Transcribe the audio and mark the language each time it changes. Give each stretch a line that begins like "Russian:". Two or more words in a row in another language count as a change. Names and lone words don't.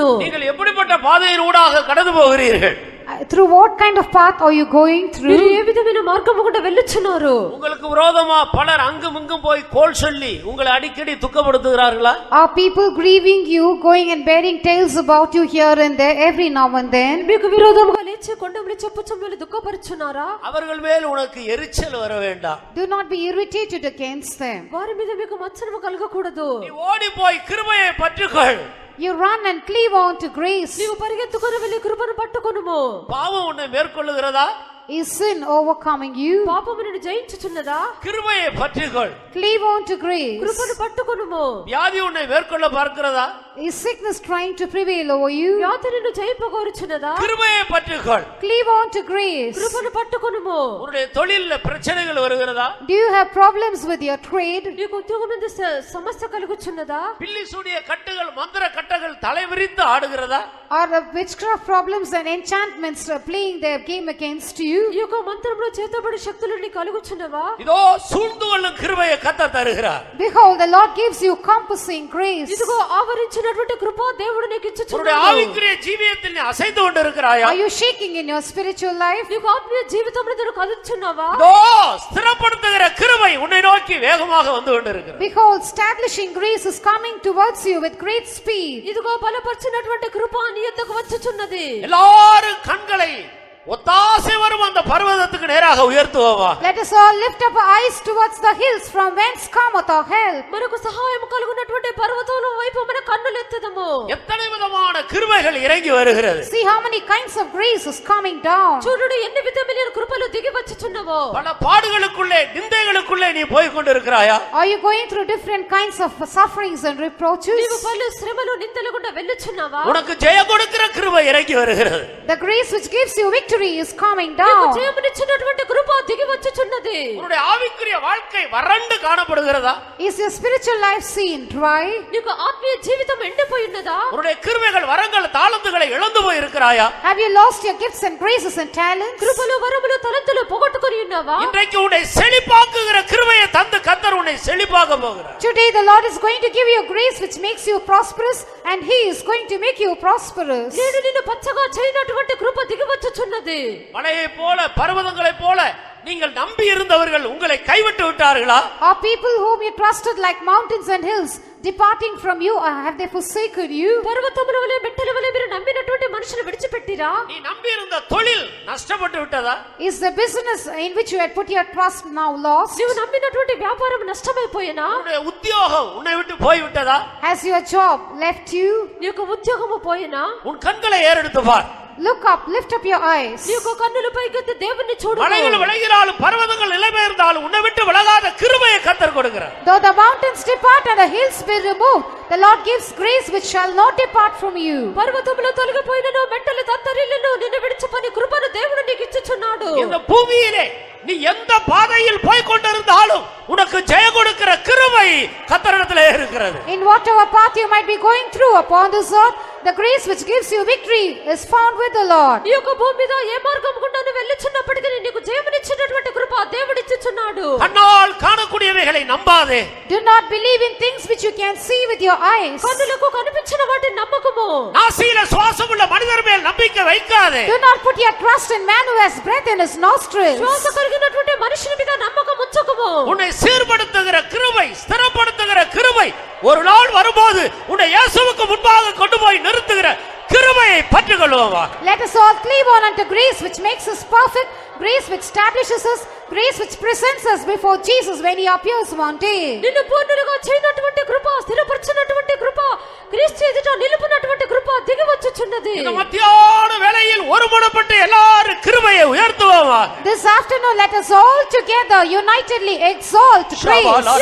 Tamil: நீங்கள் எப்படிப்பட்ட பாதையின் ஊடாக கடந்து போகிறீர்கள்?
English: Through what kind of path are you going
Telugu: మీరు
English: through?
Telugu: ఏ విధమైన మార్గము గుండా వెళ్ళుచున్నారు?
Tamil: உங்களுக்கு விரோதமா பலர் அங்கும் இங்கும் போய் கோல் சொல்லி உங்களை அடிக்கடி துக்கப்படுத்துகிறார்களா?
English: Are people grieving you, going and bearing tales about you here and there every now and then?
Telugu: మీకు విరోధముగా లేచి కొండములు చెప్పుచు మిమ్మల్ని దుఃఖపరుచున్నారా?
Tamil: அவர்கள் மேல் உனக்கு எரிச்சல் வர வேண்டாம்.
English: Do not be irritated against them.
Telugu: వారి మీద మీకు మత్సరము కలగకూడదు.
Tamil: நீ ஓடி போய் கிருபையை பற்றிக்கொள்.
English: You run and cleave on to grace.
Telugu: నీవు పరిగెత్తుకొని వెళ్ళి కృపను పట్టుకొనుము.
Tamil: பாவம் உன்னை மேற்கொள்ளுகிறதா?
English: Is sin overcoming you?
Telugu: పాపము నిన్ను జయించుచున్నదా?
Tamil: கிருபையை பற்றிக்கொள்.
English: Cleave on to grace.
Telugu: కృపను పట్టుకొనుము.
Tamil: வியாதி உன்னை மேற்கொள்ள பார்க்கிறதா?
English: Is sickness trying to prevail over you?
Telugu: వ్యాధి నిన్ను జయింపగోరుచున్నదా?
Tamil: கிருபையை பற்றிக்கொள்.
English: Cleave on to grace.
Telugu: కృపను పట్టుకొనుము.
Tamil: உன்னுடைய தொழில்ல பிரச்சனைகள் வருகிறதா?
English: Do you have problems with your trade?
Telugu: నీకు ఉద్యోగం మీద సమస్య కలుగుచున్నదా?
Tamil: பில்லி சூனிய கட்டுகள் மந்திர கட்டுகள் தலைவிரித்து ஆடுகிறதா?
English: Are the witchcraft problems and enchantments playing their game against you?
Telugu: ఈ యొక్క మంత్రంలో చేతబడి శక్తులు నీ కలుగుచున్నవా?
Tamil: இதோ சூழ்ந்து கொள்ளும் கிருபையை கர்த்தர் தருகிறார்.
English: Behold, the Lord gives you compassing grace.
Telugu: ఇదిగో ఆవరించినటువంటి కృప దేవుడు నీకు
Tamil: உன்னுடைய
Telugu: ఇచ్చుచున్నాడు.
Tamil: ஆவிக்குரிய ஜீவியத்தில் நீ அசைந்து கொண்டிருக்கிறாயா?
English: Are you shaking in your spiritual life?
Telugu: నీకు ఆత్మీయ జీవితంలో నువ్వు కదులుచున్నావా?
Tamil: இதோ ஸ்திரப்படுத்துகிற கிருபை உன்னை நோக்கி வேகமாக வந்து கொண்டிருக்கிறது.
English: Behold, establishing grace is coming towards you with great speed.
Telugu: ఇదిగో బలపరిచినటువంటి కృప నీ యొద్దకు వచ్చుచున్నది.
Tamil: எல்லாரும் கண்களை ஒத்தாசை வரும் அந்த பர்வதத்துக்கு நேராக உயர்த்துவோமா?
English: Let us all lift up our eyes towards the hills from whence cometh our help.
Telugu: మనకు సహాయం కలుగునటువంటి పర్వతాల వైపు మన కన్నులు ఎత్తుదము.
Tamil: எத்தனை விதமான கிருபைகள் இறங்கி வருகிறது.
English: See how many kinds of grace is coming down.
Telugu: చూడుడు ఎన్ని విధమైన కృపలు దిగి వచ్చుచున్నవో.
Tamil: பல பாடுகளுக்குள்ளே நிந்தைகளுக்குள்ளே நீ போய் கொண்டிருக்கிறாயா?
English: Are you going through different kinds of sufferings and reproaches?
Telugu: నీవు పలు శ్రమలు నిందలు గుండా వెళ్ళుచున్నావా?
Tamil: உனக்கு ஜெயம் கொடுக்கிற கிருபை இறங்கி வருகிறது.
English: The grace which gives you victory is coming
Telugu: నీకు
English: down.
Telugu: జయమునిచ్చినటువంటి కృప దిగి వచ్చుచున్నది.
Tamil: உன்னுடைய ஆவிக்குரிய வாழ்க்கை வறண்டு காணப்படுகிறதா?
English: Is your spiritual life seen dry?
Telugu: నీకు ఆత్మీయ జీవితం ఎండిపోయి ఉన్నదా?
Tamil: உன்னுடைய கிருபைகள் வரங்கள் தாளந்துகளை இழந்து போய் இருக்கிறாயா?
English: Have you lost your gifts and graces and talents?
Telugu: కృపలు వరములు తలంతులు పోగొట్టుకొని ఉన్నావా?
Tamil: இன்றைக்கு உன்னை செழிப்பாக்குகிற கிருபையை தந்து கர்த்தர் உன்னை செழிப்பாக்க போகிறார்.
English: Today the Lord is going to give you grace which makes you prosperous, and He is going to make you prosperous.
Telugu: నేను నిన్ను పచ్చగా చేయనటువంటి కృప దిగి వచ్చుచున్నది.
Tamil: மலையை போல பர்வதங்களை போல நீங்கள் நம்பி இருந்தவர்கள் உங்களை கைவிட்டு விட்டார்களா?
English: Are people whom you trusted like mountains and hills departing from you, or have they forsaken you?
Telugu: పర్వతముల వలె మెట్టల వలె మీరు నమ్మినటువంటి మనుషులు విడిచిపెట్టిరా?
Tamil: நீ நம்பி இருந்த தொழில் நஷ்டப்பட்டு விட்டதா?
English: Is the business in which you had put your trust now lost?
Telugu: నీవు నమ్మినటువంటి వ్యాపారం నష్టమైపోయినా?
Tamil: உன்னுடைய உத்தியோகம் உன்னை விட்டு போய் விட்டதா?
English: Has your job left you?
Telugu: నీ యొక్క ఉద్యోగము పోయినా?
Tamil: உன் கண்களை ஏறெடுத்து பார்.
English: Look up, lift up your eyes.
Telugu: నీ యొక్క కన్నుల పైకెత్తి దేవుణ్ణి చూడు.
Tamil: மலைகள் விலகினாலும் பர்வதங்கள் நிலைபெயர்ந்தாலும் உன்னை விட்டு விலகாத கிருபையை கர்த்தர் கொடுக்கிறார்.
English: Though the mountains depart and the hills be removed, the Lord gives grace which shall not depart from you.
Telugu: పర్వతములు తొలగిపోయినను మెట్టలు తత్తరిల్లును నిన్ను విడిచిపోని కృపను దేవుడు నీకు ఇచ్చుచున్నాడు.
Tamil: இந்த பூமியிலே நீ எந்த பாதையில் போய் கொண்டிருந்தாலும் உனக்கு ஜெயம் கொடுக்கிற கிருபை கர்த்தரிடத்திலே இருக்கிறது.
English: In whatever path you might be going through upon this earth, the grace which gives you victory is found with the Lord.
Telugu: ఈ యొక్క భూమి మీద ఏ మార్గం గుండా నువ్వు వెళ్ళుచున్నప్పటికీ నీకు జయమునిచ్చినటువంటి కృప దేవుడు ఇచ్చుచున్నాడు.
Tamil: கண்ணால் காணக்கூடியவைகளை நம்பாதே.
English: Do not believe in things which you can see with your eyes.
Telugu: కన్నులకు కనిపించిన వాటిని నమ్మకము.
Tamil: நாசியில சுவாசமுள்ள மனிதர் மேல் நம்பிக்கை வைக்காதே.
English: Do not put your trust in man who has breath in his nostrils.
Telugu: శ్వాస కలిగినటువంటి మనుషుని మీద నమ్మకం ఉంచకము.
Tamil: உன்னை சீர்படுத்துகிற கிருபை, ஸ்திரப்படுத்துகிற கிருபை ஒரு நாள் வரும்போது உன்னை இயேசுவுக்கு முன்பாக கொண்டு போய் நிறுத்துகிற கிருபையை பற்றிக்கொள்வோமா?
English: Let us all cleave on unto grace which makes us perfect, grace which establishes us, grace which presents us before Jesus when he appears one day.
Telugu: నిన్ను పూర్ణులుగా చేయనటువంటి కృప, స్థిరపరచినటువంటి కృప, క్రీస్తు ఎదుట నిలుపునటువంటి కృప దిగి వచ్చుచున్నది.
Tamil: இந்த மத்தியான வேளையில் ஒருமனப்பட்டு எல்லாரும் கிருபையை உயர்த்துவோமா?
English: This afternoon let us all together unitedly exalt grace.